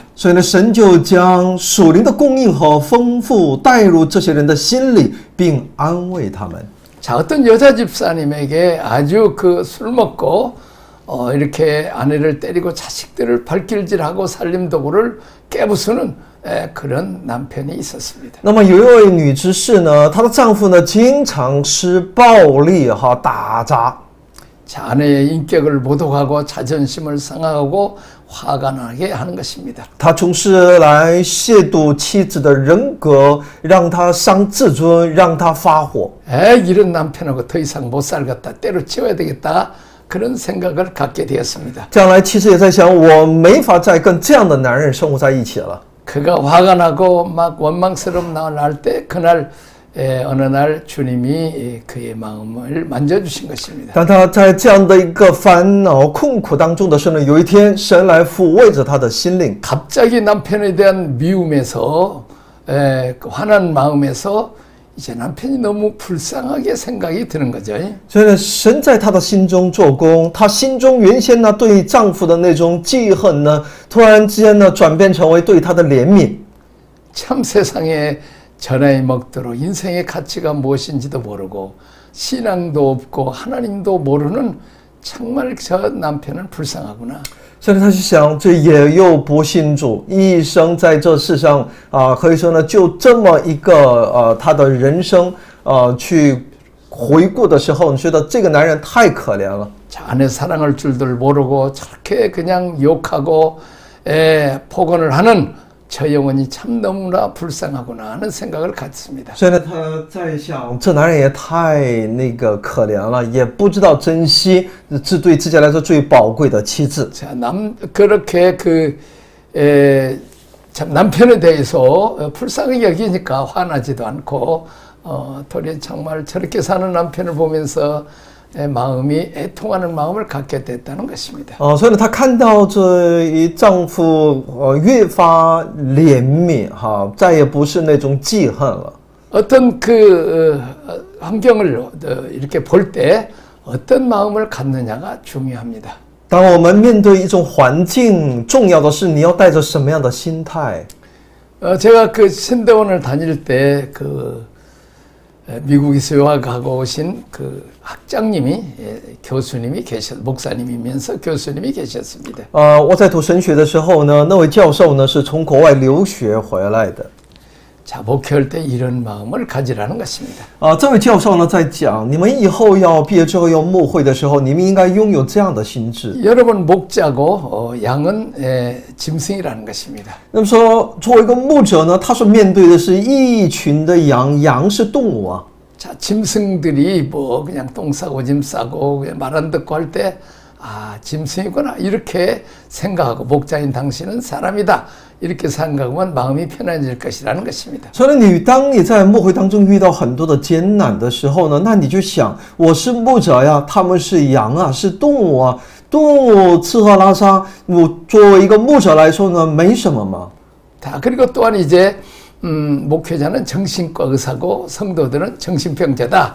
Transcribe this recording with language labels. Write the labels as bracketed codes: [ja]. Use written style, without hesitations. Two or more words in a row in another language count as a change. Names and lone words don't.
[zh] 所以呢，神就将属灵的供应和丰富带入这些人的心里，并安慰他们。 [ko] 자, 어떤 여자 집사님에게 아주 그 술 먹고 이렇게 아내를 때리고 자식들을 발길질하고 살림도구를 깨부수는 그런 남편이 있었습니다. [zh] 那么有一位女执事呢，她的丈夫呢，经常施暴力打砸。 [ko] 자, 아내의 인격을 모독하고 자존심을 상하고 화가 나게 하는 것입니다. [zh] 他总是来亵渎妻子的人格，让她伤自尊，让她发火。 [ko] 이런 남편하고 더 이상 못 살겠다. 때려치워야 되겠다. 그런 생각을 갖게 되었습니다. [zh] 将来妻子也在想，我没法再跟这样的男人生活在一起了。 [ko] 그가 화가 나고 막 원망스러움 날 때 그날 어느 날 주님이 그의 마음을 만져주신 것입니다. [zh] 当他在这样的一个烦恼困苦当中的时候呢，有一天神来抚慰着他的心灵。 [ko] 갑자기 남편에 대한 미움에서 화난 마음에서 이제 남편이 너무 불쌍하게 생각이 드는 거죠. [zh] 所以呢，神在他的心中做工，他心中原先呢对丈夫的那种记恨呢，突然之间呢转变成为对他的怜悯。 [ko] 참 세상에 전화에 먹도록 인생의 가치가 무엇인지도 모르고 신앙도 없고 하나님도 모르는 정말 저 남편은 불쌍하구나. [zh] 所以他就想，这也又不信主，一生在这世上可以说呢，就这么一个他的人生去回顾的时候，你觉得这个男人太可怜了。 [ko] 자, 아내 사랑할 줄들 모르고 저렇게 그냥 욕하고 폭언을 하는 저 영혼이 참 너무나 불쌍하구나 하는 생각을 갖습니다. [zh] 所以呢，他在想，这男人也太可怜了，也不知道珍惜这对自己来说最宝贵的妻子。 [ko] 자, 그렇게 참 남편에 대해서 불쌍하게 여기니까 화나지도 않고 도리어 정말 저렇게 사는 남편을 보면서 마음이 애통하는 마음을 갖게 됐다는 것입니다. [zh] 所以呢，他看到这一丈夫越发怜悯再也不是那种记恨了。 [ko] 어떤 환경을 이렇게 볼 때 어떤 마음을 갖느냐가 중요합니다. [zh] 当我们面对一种环境，重要的是你要带着什么样的心态？ [ko] 제가 그 신대원을 다닐 때 그 미국에서 유학하고 오신 그 학장님이 교수님이 목사님이면서 교수님이 계셨습니다. [zh] 我在读神学的时候呢，那位教授呢是从国外留学回来的。 [ko] 자, 목회할 때 이런 마음을 가지라는 것입니다. [zh] 这位教授呢在讲，你们以后要毕业之后要牧会的时候，你们应该拥有这样的心智。 [ko] 여러분 목자고 양은 짐승이라는 것입니다. [zh] 那么说，作为一个牧者呢，他所面对的是一群的羊，羊是动物啊。 [ko] 자, 짐승들이 뭐 그냥 똥 싸고 짐 싸고 말 안 듣고 할 때 짐승이구나 이렇게 생각하고 목자인 당신은 사람이다 이렇게 생각하면 마음이 편안해질 것이라는 것입니다. [zh] 所以当你在牧会当中遇到很多的艰难的时候呢，那你就想，我是牧者呀，他们是羊啊，是动物啊，动物吃喝拉撒，我作为一个牧者来说呢，没什么嘛。 [ko] 자, 그리고 또한 이제 목회자는 정신과 의사고 성도들은 정신병자다.